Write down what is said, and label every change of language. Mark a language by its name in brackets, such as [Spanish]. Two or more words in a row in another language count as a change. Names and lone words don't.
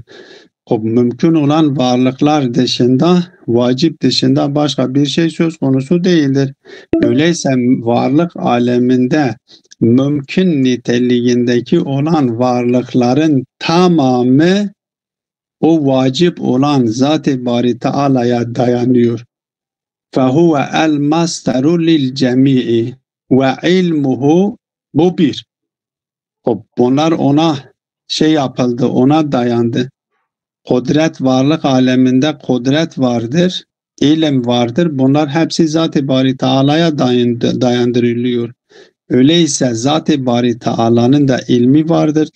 [Turkish] O mümkün olan varlıklar dışında, vacip dışında başka bir şey söz konusu değildir. Öyleyse varlık aleminde mümkün niteliğindeki olan varlıkların tamamı o vacip olan Zat-ı Bari Teala'ya dayanıyor. [Arabic] فَهُوَ الْمَسْتَرُ لِلْجَمِيعِ وَعِلْمُهُ. [Turkish] Bu bir. Bunlar ona yapıldı, ona dayandı. Kudret, varlık aleminde kudret vardır, ilim vardır. Bunlar hepsi Zat-ı Bari Teala'ya dayandırılıyor. Öyleyse Zat-ı Bari Teala'nın da ilmi vardır.